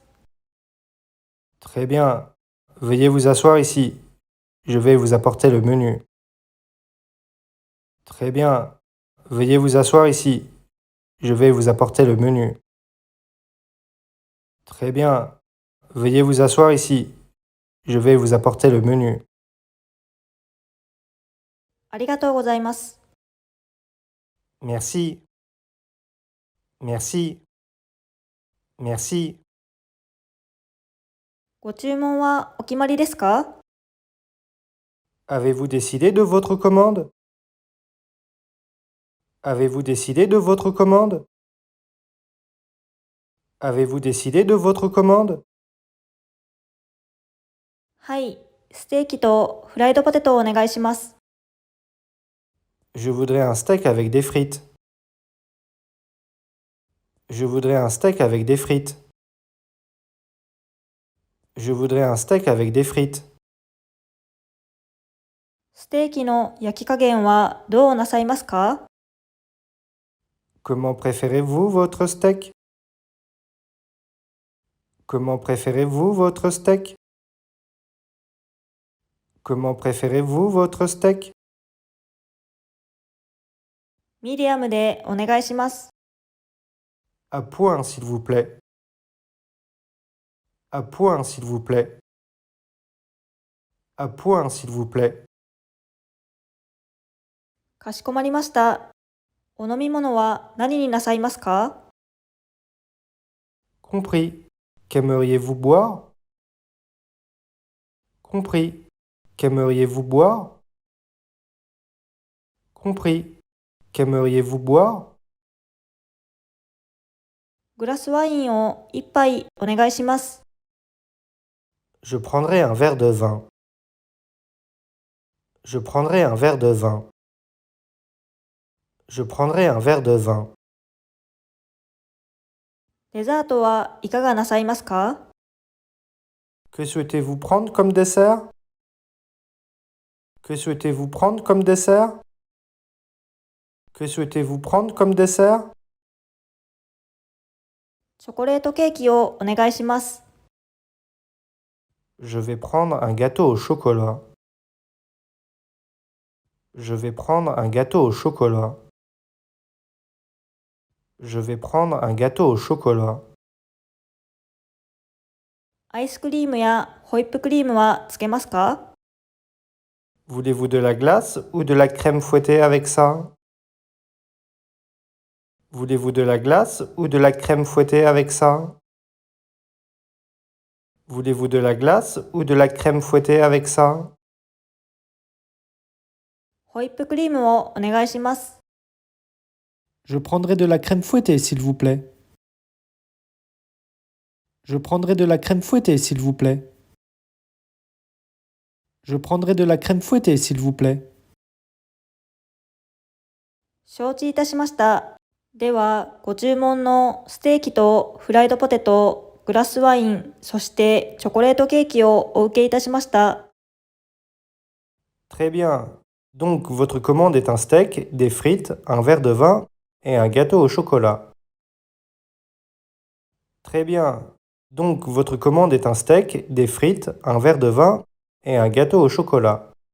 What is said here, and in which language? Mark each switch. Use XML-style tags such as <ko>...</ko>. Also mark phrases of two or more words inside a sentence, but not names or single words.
<fr>Très bien. Veuillez vous asseoir ici. Je vais vous apporter le menu. Très bien. Veuillez vous asseoir ici. Je vais vous apporter le menu. Très bien. Veuillez vous asseoir ici. Je vais vous apporter le menu.</fr> <ja>ありがとうございます。</ja> <fr>Merci. Merci. Merci.</fr> <ja>ご注文はお決まりですか？</ja> <fr>Avez-vous décidé de votre commande? Avez-vous décidé de votre commande? Avez-vous décidé de votre commande?</fr> <ja>はい、ステーキとフライドポテトをお願いします。</ja> <fr>Je voudrais un steak avec des frites. Je voudrais un steak avec des frites. Je voudrais un steak avec des frites.</fr> <ja>ステーキの焼き加減はどうなさいますか？</ja> <fr>Comment préférez-vous votre steak? Comment préférez-vous votre steak? Comment préférez-vous votre steak?</fr> <ja>ミディアムでお願いします。</ja> <fr>À point, s'il vous plaît. À point, s'il vous plaît. À point, s'il vous plaît.</fr> <ja>かしこまりました。お飲み物は何になさいますか？</ja> <fr>Compris. Qu'aimeriez-vous boire? Compris. Qu'aimeriez-vous boire? Compris. Qu'aimeriez-vous boire?</fr> <ja>グラスワインを一杯お願いします。</ja> <fr>Je prendrai un verre de vin. Je prendrai un verre de vin. Je prendrai un verre de vin.</fr> <ja>デザートはいかがなさいますか？</ja> <fr>Que souhaitez-vous prendre comme dessert? Que souhaitez-vous prendre comme dessert? Que souhaitez-vous prendre comme dessert?</fr> <ja>チョコレートケーキをお願いします。</ja> <fr>Je vais prendre un gâteau au chocolat. Je vais prendre un gâteau au chocolat. Je vais prendre un gâteau au chocolat.</fr> <ja>アイスクリームやホイップクリームはつけますか？</ja> <fr>Voulez-vous de la glace ou de la crème fouettée avec ça? Voulez-vous de la glace ou de la crème fouettée avec ça? Voulez-vous de la glace ou de la crème fouettée avec ça?</fr> <ja>ホイップクリームをお願いします。</ja> <fr>Je prendrai de la crème fouettée, s'il vous plaît. Je prendrai de la crème fouettée, s'il vous plaît. Je prendrai de la crème fouettée, s'il vous plaît.</fr> <ja>承知いたしました。では、ご注文のステーキとフライドポテト、グラスワイン、そしてチョコレートケーキをお受けいたしました。</ja> <fr>Très bien. Donc, votre commande est un steak, des frites, un verre de vin et un gâteau au chocolat. Très bien. Donc, votre commande est un steak, des frites, un verre de vin et un gâteau au chocolat.</fr>